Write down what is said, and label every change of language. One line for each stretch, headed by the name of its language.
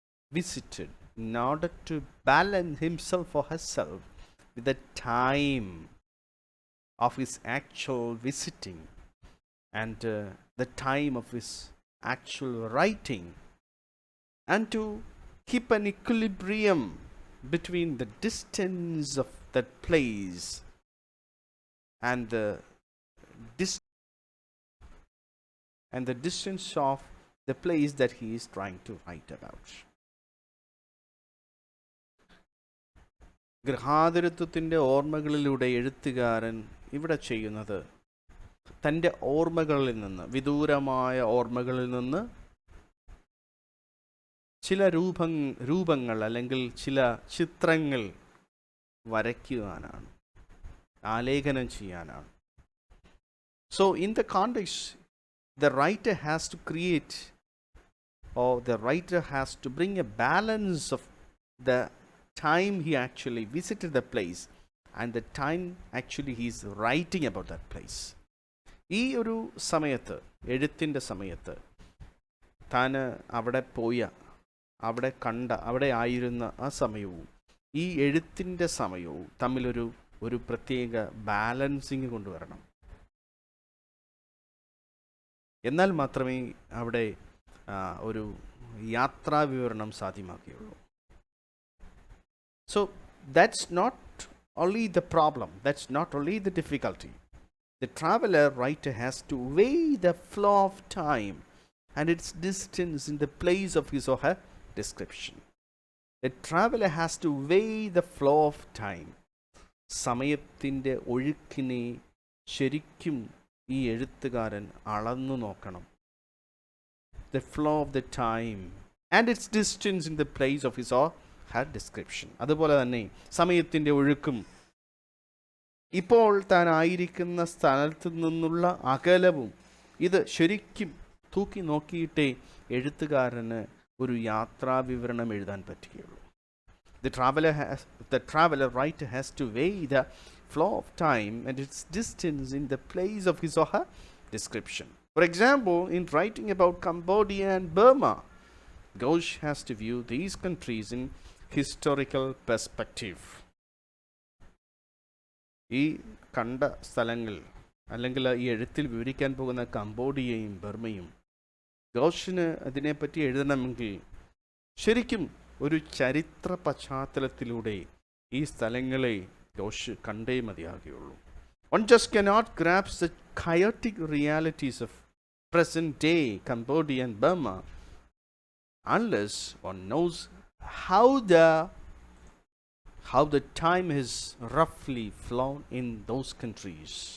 English: visited in order to balance himself or herself with the time of his actual visiting and the time of his actual writing, and to keep an equilibrium between the distance of that place and the distance of the place that he is trying to write about.
Malayalam: ഗൃഹാതുരത്വത്തിൻ്റെ ഓർമ്മകളിലൂടെ എഴുത്തുകാരൻ ഇവിടെ ചെയ്യുന്നത് തൻ്റെ ഓർമ്മകളിൽ നിന്ന്, വിദൂരമായ ഓർമ്മകളിൽ നിന്ന് ചില രൂപങ്ങൾ അല്ലെങ്കിൽ ചില ചിത്രങ്ങൾ വരയ്ക്കുവാനാണ്, ആലേഖനം ചെയ്യാനാണ്.
English: So in the context, the writer has to create, or the writer has to bring a balance of the time he actually visited the place and the time actually he is writing about that place.
Malayalam: ഈ ഒരു സമയത്ത്, എഴുത്തിൻ്റെ സമയത്ത്, താൻ അവിടെ പോയ, അവിടെ കണ്ട, അവിടെ ആയിരുന്ന ആ സമയവും ഈ എഴുത്തിൻ്റെ സമയവും തമ്മിലൊരു പ്രത്യേക ബാലൻസിങ് കൊണ്ടുവരണം. എന്നാൽ മാത്രമേ അവിടെ ഒരു യാത്രാ വിവരണം സാധ്യമാക്കുകയുള്ളൂ.
English: So that's not only the problem, that's not only the difficulty. The traveler writer has to weigh the flow of time and its distance in the place of his or her description. The traveler has to weigh the flow of time.
Malayalam: സമയത്തിൻ്റെ ഒഴുക്കിനെ ശരിക്കും ഈ എഴുത്തുകാരൻ അളന്നു നോക്കണം.
English: The flow of the time and its distance in the place of his or her description.
Malayalam: അതുപോലെ തന്നെ സമയത്തിൻ്റെ ഒഴുക്കും ഇപ്പോൾ താൻ ആയിരിക്കുന്ന സ്ഥലത്തു നിന്നുള്ള അകലവും ഇത് ശരിക്കും തൂക്കി നോക്കിയിട്ടേ എഴുത്തുകാരന് ഒരു യാത്രാ വിവരണം എഴുതാൻ പറ്റുകയുള്ളൂ.
English: The traveler writer has to weigh the flow of time and its distance in the place of his or her description. For example, in writing about Cambodia and Burma, Ghosh has to view these countries in historical perspective.
Malayalam: ഈ കണ്ട സ്ഥലങ്ങൾ അല്ലെങ്കിൽ ഈ എഴുത്തിൽ വിവരിക്കാൻ പോകുന്ന കംബോഡിയയും ബർമയും ഗോഷിന് അതിനെപ്പറ്റി എഴുതണമെങ്കിൽ ശരിക്കും ഒരു ചരിത്ര പശ്ചാത്തലത്തിലൂടെ ഈ സ്ഥലങ്ങളെ ഗോഷ് കണ്ടേ മതിയാകുകയുള്ളൂ.
English: One just cannot grasp the chaotic realities of present day Cambodia and Burma unless one knows how the time has roughly flown in those countries.